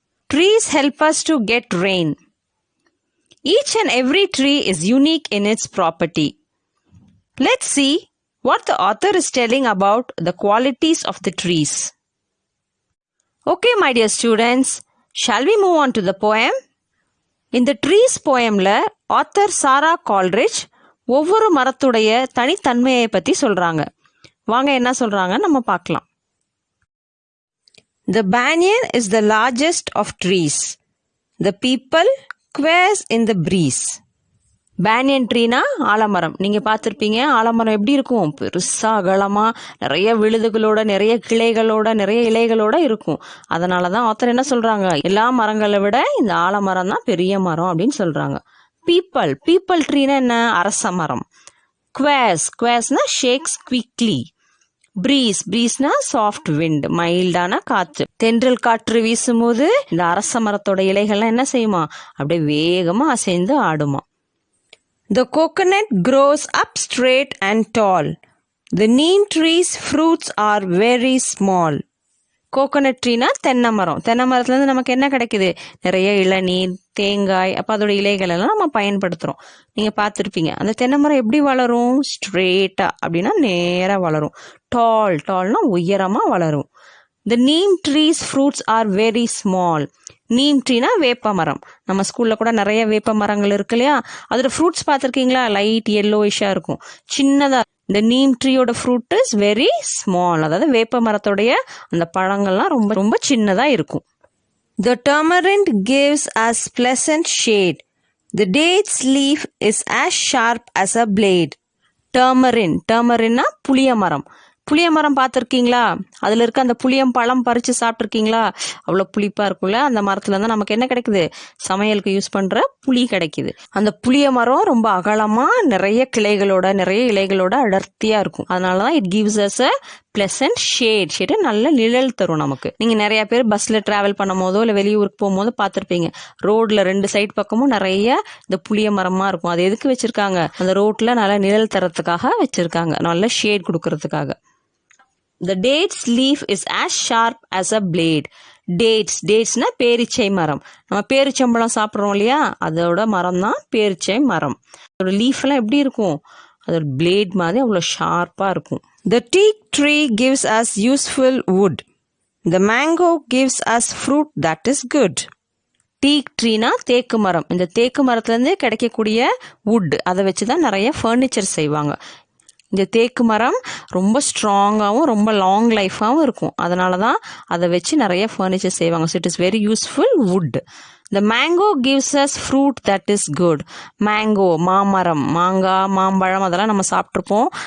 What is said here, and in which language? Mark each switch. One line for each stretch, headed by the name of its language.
English: Trees help us to get rain. Each and every tree is unique in its property. Let's see what the author is telling about the qualities of the trees. Okay, my dear students, shall we move on to the poem?
Tamil: இந்த trees போயம்ல author சாரா Coleridge ஒவ்வொரு மரத்துடைய தனித்தன்மையை பற்றி சொல்கிறாங்க. வாங்க என்ன சொல்கிறாங்க நம்ம பார்க்கலாம்.
English: The banyan is the largest of trees. The people quails in the breeze.
Tamil: Banyan ட்ரீனா ஆலமரம். நீங்கள் பார்த்துருப்பீங்க ஆலமரம் எப்படி இருக்கும், பெருசாக அகலமாக நிறைய விழுதுகளோட, நிறைய கிளைகளோட, நிறைய இலைகளோட இருக்கும். அதனால தான் ஆத்தர் என்ன சொல்கிறாங்க, எல்லா மரங்களை விட இந்த ஆலமரம் தான் பெரிய மரம் அப்படின்னு சொல்கிறாங்க. பீப்பிள் ட்ரீனா என்ன, அரச மரம். குவேஸ்னா
English: Shakes quickly.
Tamil: பிரீஸ்னா சாஃப்ட் விண்ட், மைல்டான காற்று. தென்றல் காற்று வீசும்போது இந்த அரச மரத்தோட இலைகள்லாம் என்ன செய்யுமா, அப்படியே வேகமாக அசைந்து ஆடுமா.
English: The coconut grows up straight and tall. The neem tree's fruits are very small.
Tamil: Coconut ட்ரீனா தென்னை மரம். தென்னை மரத்துலேருந்து நமக்கு என்ன கிடைக்குது, நிறைய இளநீர், தேங்காய், அப்போ அதோட இலைகள் எல்லாம் நம்ம பயன்படுத்துகிறோம். நீங்கள் பார்த்துருப்பீங்க அந்த தென்னை மரம் எப்படி வளரும், ஸ்ட்ரெயிட்டாக அப்படின்னா நேராக வளரும். டால்னா உயரமாக வளரும்.
English: The neem tree's fruits are very small.
Tamil: Neem ட்ரீனா வேப்ப மரம். நம்ம ஸ்கூலில் கூட நிறைய வேப்ப மரங்கள் இருக்கு இல்லையா, அதோட ஃப்ரூட்ஸ் பார்த்துருக்கீங்களா, லைட் எல்லோயிஷாக இருக்கும், சின்னதாக. இந்த neem ட்ரீயோட
English: fruit is very small,
Tamil: அதாவது வேப்ப மரத்தோடைய அந்த பழங்கள்லாம் ரொம்ப ரொம்ப சின்னதாக இருக்கும்.
English: The tamarind gives us pleasant shade. The date's leaf is as sharp as a blade.
Tamil: டர்மரின்னா புளிய மரம். புளிய மரம் பார்த்துருக்கீங்களா, அதில் இருக்க அந்த புளியம் பழம் பறித்து சாப்பிட்ருக்கீங்களா, அவ்வளோ புளிப்பாக இருக்கும்ல. அந்த மரத்துல இருந்தால் நமக்கு என்ன கிடைக்குது, சமையலுக்கு யூஸ் பண்ணுற புளி கிடைக்குது. அந்த புளிய மரம் ரொம்ப அகலமாக நிறைய கிளைகளோட, நிறைய இலைகளோட அடர்த்தியாக இருக்கும். அதனால தான்
English: it gives us a pleasant shade
Tamil: நல்ல நிழல் தரும் நமக்கு. நீங்கள் நிறைய பேர் பஸ்ஸில் ட்ராவல் பண்ணும் போதோ இல்லை வெளியூருக்கு போகும்போது பார்த்துருப்பீங்க, ரோட்டில் 2 சைட் பக்கமும் நிறைய இந்த புளிய மரமாக இருக்கும். அது எதுக்கு வச்சுருக்காங்க, அந்த ரோட்டில் நல்ல நிழல் தரத்துக்காக வச்சுருக்காங்க, நல்ல ஷேட் கொடுக்கறதுக்காக.
English: The date's leaf is as sharp as a blade.
Tamil: டேட்ஸ்னா பேரிச்சை மரம். நம்ம பேரிச்சம்பழம் சாப்பிட்றோம் இல்லையா, அதோட மரம் தான் பேரிச்சை மரம். அதோட லீஃப்லாம் எப்படி இருக்கும், அதோட பிளேட் மாதிரி அவ்வளோ ஷார்ப்பாக இருக்கும்.
English: The teak tree gives us useful wood. The mango gives us fruit that is good.
Tamil: டீக் ட்ரீனா தேக்கு மரம். இந்த தேக்கு மரத்துலேருந்து கிடைக்கக்கூடிய வுட், அதை வச்சு தான் நிறைய ஃபர்னிச்சர் செய்வாங்க. இந்த தேக்கு மரம் ரொம்ப ஸ்ட்ராங்காகவும் ரொம்ப லாங் லைஃபாகவும் இருக்கும். அதனால தான் அதை வச்சு நிறைய ஃபர்னிச்சர் செய்வாங்க.
English: So it is very useful wood. The mango gives us fruit that is good. Mango
Tamil: மாமரம், மாங்காய், மாம்பழம் அதெல்லாம் நம்ம சாப்பிட்ருப்போம்.